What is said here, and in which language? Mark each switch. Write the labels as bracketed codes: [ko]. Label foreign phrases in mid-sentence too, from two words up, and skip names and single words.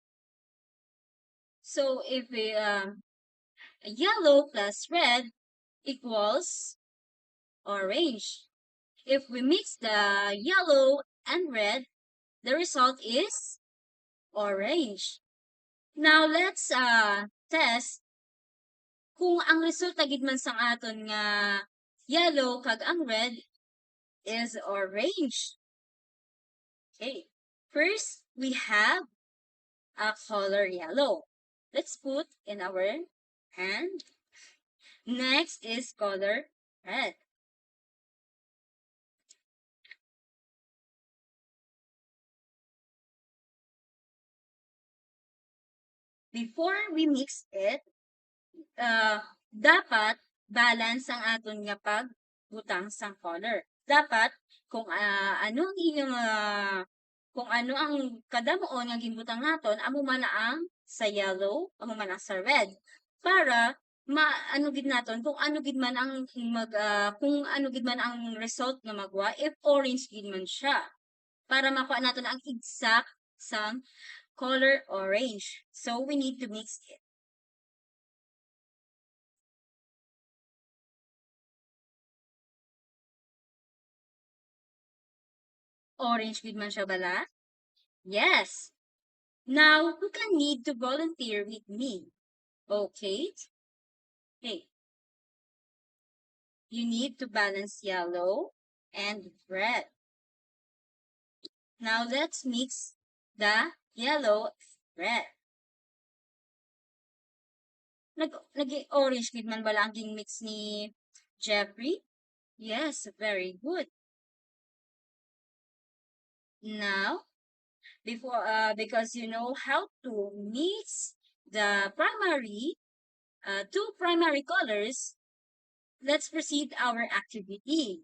[en] So if we yellow plus red equals orange. If we mix the yellow and red, the result is orange. Now let's test [hil] kung ang resulta gid man sang aton nga yellow kag ang red [en] is orange. Okay. First, we have a color yellow. Let's put in our hand. Next is color red. Before we mix it, [hil] dapat balance ang aton nga pagbutang sang color. Dapat kung ano ang inyong kung ano ang kadamuon nga ginbutang naton, amo man ang sa yellow, amo man ang sa red, para maano gid naton kung ano gid man ang kung ano gid man ang result nga magwa if orange gid man siya, para makuha naton ang exact sang [en] color orange. So we need to mix it. [hil] Orange gid man siya bala? [en] Yes. Now, who can need to volunteer with me? Okay. Hey, you need to balance yellow and red. Now, let's mix the yellow and red. [hil] Nag-orange gid man bala ang mix ni Jeffrey? [en] Yes, very good. Now, because you know how to mix the two primary colors, let's proceed our activity.